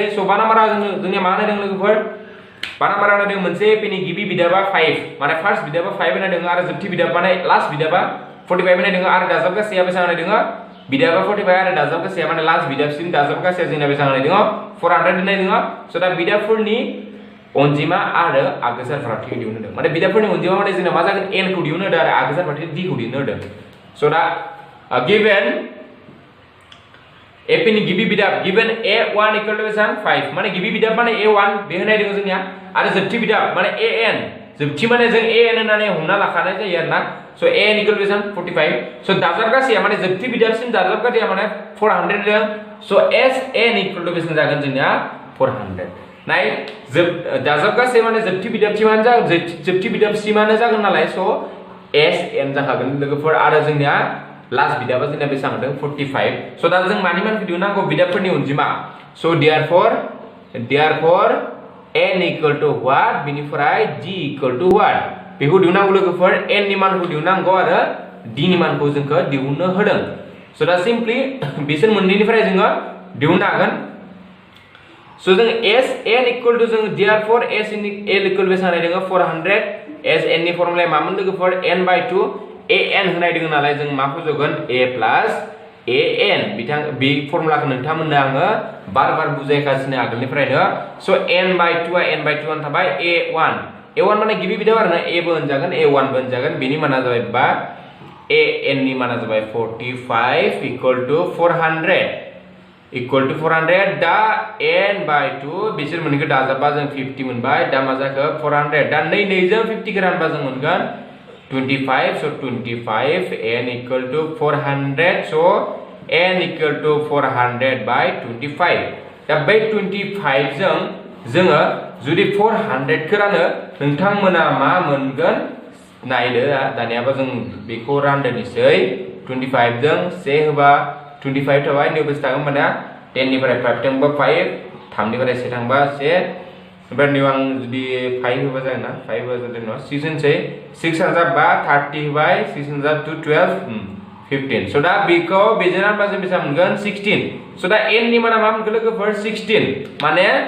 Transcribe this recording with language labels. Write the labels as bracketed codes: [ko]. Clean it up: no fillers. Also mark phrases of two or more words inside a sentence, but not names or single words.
[brx] so 5 नाम्बारा जोंनिया मा होनदों लोगोफोर 5 नाम्बारा होनदों मोनसे पेनि गिबि बिदाबा 5 माने फार्स्ट बिदाबा 5 होनदों आरो जोबथि बिदाब माने लास्ट बिदाबा 45 होनदों आरो दाजाबगासेया बेसां होनदों बिदाबा 45 आरो दाजाबगासेया माने लास्ट बिदाबसिम दाजाबगासेया जोंना बेसां होनदों 400 होनदों so दा बिदाबफोरनि अनजिमा आरो आगोसार फारागथि दिहुननो होदों माने बिदाबफोरनि अनजिमा माने जोंना मा जागोन n खौ दिहुननो होदों आरो आगोसार फारागथि d खौ दिहुननो होदों so दा given a नि गिबि बिदाब [en] given a1 equal to 5 [brx] माने गिबि बिदाब माने a1 बे होनाय दङ जोंनिया आरो जोबथि बिदाब माने an जोबथि माने जों an होननानै हमना लाखानाय जायो आरोना [en] so an equal to 45 so [brx] दाजाबगासेया माने जोबथि बिदाबसिम दाजाबगासेया माने 400 जों [en] so sn equal to [brx] बेसेबां जागोन जोंनिया 400 नाय दाजाबगासे माने जोबथि बिदाबसिमानो जागोन जोबथि बिदाबसिमानो जागोन नालाय so sn जाखागोन लोगोफोर आरो जोंनिया लास्ट बिदाबा जोंना बेसेबां होदों 45 so दा जों मानि मानखौ दिहुननांगौ बिदाबफोरनि अनजिमा [en] so therefore n equal to what [brx] बिनिफ्राय [en] g equal to what [brx] बेखौ दिहुननांगौ लोगोफोर n नि मानखौ दिहुननांगौ आरो d नि मानखौ जोंखौ दिहुननो होदों so दा सिम्पली बिसोर मोननैनिफ्राय जोङो दिहुननो हागोन so जों [en] sn equal to [brx] जों [en] therefore sn equal to [brx] बेसेबां होनाय दङ 400 sn नि फर्मुलाया मामोन लोगोफोर n/2 an होनाय दङ नालाय जों मा फजगोन [en] a plus an [brx] बिथां बे फर्मुलाखौ नोंथांमोननो आङो बार बुजायगासिनो आगोलनिफ्रायनो so n/2 आ n/2 आन थाबाय a1 माने गिबि बिदाब आरोना a बो होनजागोन a1 बो होनजागोन बेनि माना जाबाय बा an नि माना जाबाय 45 [en] equal to 400 equal to 400 [brx] दा [en] n by 2 [brx] बिसोर मोननैखौ दाजाबबा जों 50 मोनबाय दा मा जाखो 400 दा 2 जों 50 खौ रानबा जों मोनगोन 25 [en] so 25 n equal to 400 so n equal to 400 by 25 [brx] दा बै 25 जों जोङो जुदि 400 खौ रानो नोंथांमोना मा मोनगोन नायदो दानियाबा जों बेखौ रानदोनिसै 25 जों से होबा 25 थाबाय नै बेसे थागोन माने 10 निफ्राय 5 थांबा 5 3 निफ्राय 1 थांबा 1 ओमफ्राय नै आं जुदि 5 होबा जागोन ना 5 होबा जादों न 6 होनसै 6 हाजार 5 30 होबाय 6 हाजार 2 12 15 so दा बेखौ बेजों रानबा जों बेसेबां मोनगोन 16 so दा n नि माना मा मोनगोन लोगोफोर 16 माने